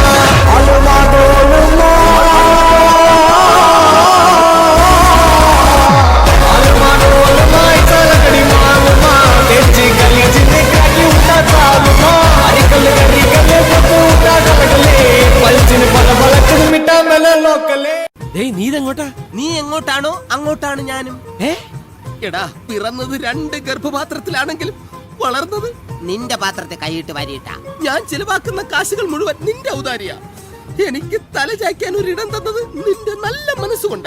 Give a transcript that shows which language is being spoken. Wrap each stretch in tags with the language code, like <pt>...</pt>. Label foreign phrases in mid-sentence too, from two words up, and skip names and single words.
<te>అలుమాడోలుమా అలుమాడోలుమా ఇతలగడి మాలుమా తెచ్చి గలిజిని కాకి ఉంటా చాలుమా. అరికలు గరికలు పొత్తు ఉంటా కలగలే పల్చిని పల పలకుడు మిఠాల లోకలే.</te> <ml>നീ ഇതെങ്ങോട്ടാ? നീ എങ്ങോട്ടാണോ അങ്ങോട്ടാണ് ഞാനും. എടാ പിറന്നത് 2 ഗർഭപാത്രത്തിലാണെങ്കിലും വളർന്നത് നിന്റെ പാത്രത്തെ കൈയിട്ട് വരിയിട്ട. ഞാൻ ചിലവാക്കുന്ന കാശുകൾ മുഴുവൻ നിന്റെ ഔദാര്യ. എനിക്ക് തല ചായ്ക്കാൻ ഒരിടം തന്നത് നിന്റെ നല്ല മനസ്സുകൊണ്ട്.</ml>